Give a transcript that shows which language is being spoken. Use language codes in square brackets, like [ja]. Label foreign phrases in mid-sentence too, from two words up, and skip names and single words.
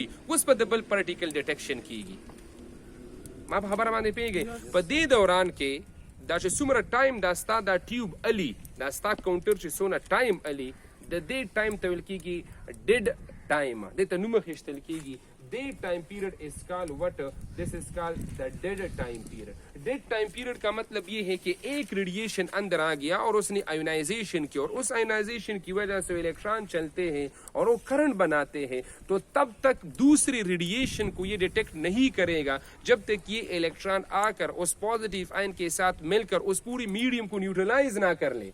[ps] اوس به د بل [en] particle detection [ps] کیږي. ما په خبره باندې پوهېږئ؟ په دې دوران کې دا چې څومره ټایم دا ستا دا ټیوب الي، دا ستا کاونټر چې څونه ټایم الي، د دې ټایم ته ویل کېږي [en] dead time, [ps] دې ته نوم اخیستل کېږي. [en] dead time period is called what? this is called the dead time period. [ur] ڈیڈ ٹائم پیریڈ کا مطلب یہ ہے کہ ایک ریڈیشن اندر آ گیا اور اس نے آیونائزیشن کی، اور اس آیونائزیشن کی وجہ سے الیکٹران چلتے ہیں اور وہ کرنٹ بناتے ہیں، تو تب تک دوسری ریڈیشن کو یہ ڈیٹیکٹ نہیں کرے گا جب تک یہ الیکٹران آ کر اس [en] positive ion [ur] کے ساتھ مل کر اس پوری میڈیم کو نیوٹرلائز نہ کر لے.